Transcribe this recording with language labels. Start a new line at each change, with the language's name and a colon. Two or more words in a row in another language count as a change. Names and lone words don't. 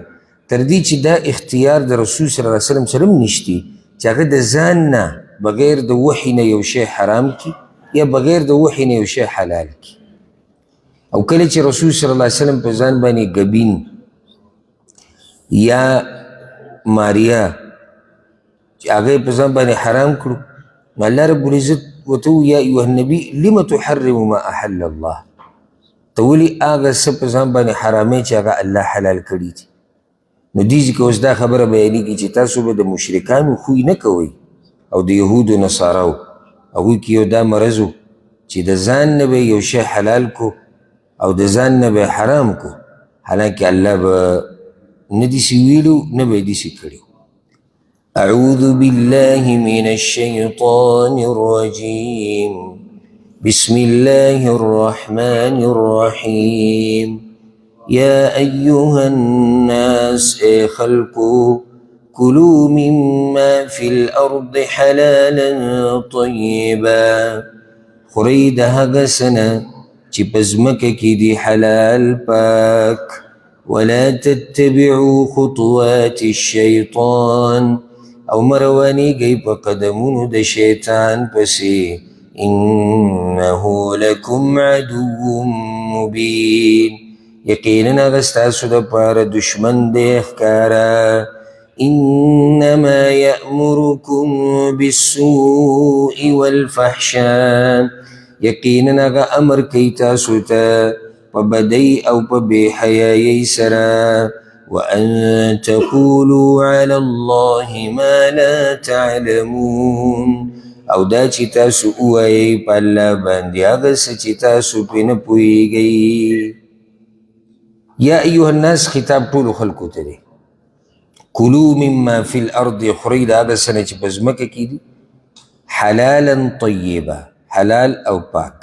Pashto: تر دې چې دا اختیار د رسول
Arabic: صلی الله علیه وسلم
Pashto: سره هم نشتي چې هغه د ځان نه بغیر د وحي نه یو شی حرام کړي یا بغیر د وحي نه یو شی حلال کړي. او کله چې رسول
Arabic: صلی الله علیه وسلم
Pashto: په ځان باندې ګبین یا ماریا چې هغه یې په ځان باندې حرام کړو، نو الله رب العزت ورته
Arabic: یا ایها النبي لم تحرم ما احل الله،
Pashto: ته ولې هغه څه په ځان باندې حرامې چې هغه الله حلال کړي دي. نو دې ځکه اوس دا خبره بیانېږي چې تاسو به د مشرکانو خوی نه کوئ او د یهودو نصاراو هغوی کې یو دا مرض و چې د ځان نه به یو شی حلال کو او د ځان نه به حرام کو، حالانکه الله به نه داسې ویلو نه به یې داسې کړي.
Arabic: أعوذ بالله من الشيطان الرجيم. بسم الله الرحمن الرحيم. يا أيها الناس اي خلقوا كلوا مما في الأرض حلالا طيبا،
Pashto: خورئ د هغه څه نه چې په ځمکه کې دي حلال پاک.
Arabic: ولا تتبعوا خطوات الشيطان،
Pashto: او مروانیږئ په قدمونو د شیطان پسې.
Arabic: انه لکم عدو مبین،
Pashto: یقینا هغه ستاسو دپاره دشمن دی ښکاره.
Arabic: انما یأمرکم بالسوء والفحشاء،
Pashto: یقینا هغه امر کوي تاسو ته په بدۍ او په بې حیایۍ سره.
Arabic: وأن تقولوا على الله ما لا تعلمون،
Pashto: او دا چې تاسو ووایئ په الله باندې هغه څه چې تاسو پرې نه پوهېږئ.
Arabic: یا ایها الناس
Pashto: خطاب ټولو خلکو ته دی.
Arabic: کلو مما فی الارض،
Pashto: خورئ د هغه څه نه چې په ځمکه کې دي
Arabic: حلالا طیبا،
Pashto: حلال او پاک.